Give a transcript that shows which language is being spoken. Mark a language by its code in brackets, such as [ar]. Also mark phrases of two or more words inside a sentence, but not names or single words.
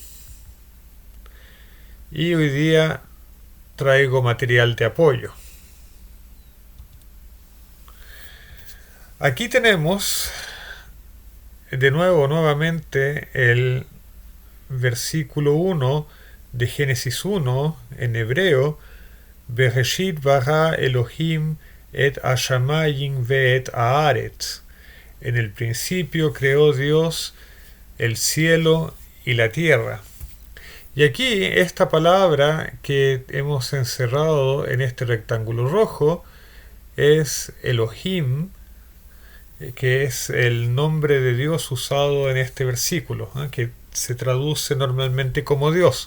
[es] Y hoy día traigo material de apoyo. Aquí tenemos nuevamente el versículo 1 de Génesis 1 en hebreo. [he] בראשית ברא אלהים את השמים ואת הארץ. [es] En el principio creó Dios el cielo y la tierra. Y aquí esta palabra que hemos encerrado en este rectángulo rojo es Elohim, que es el nombre de Dios usado en este versículo, que se traduce normalmente como Dios.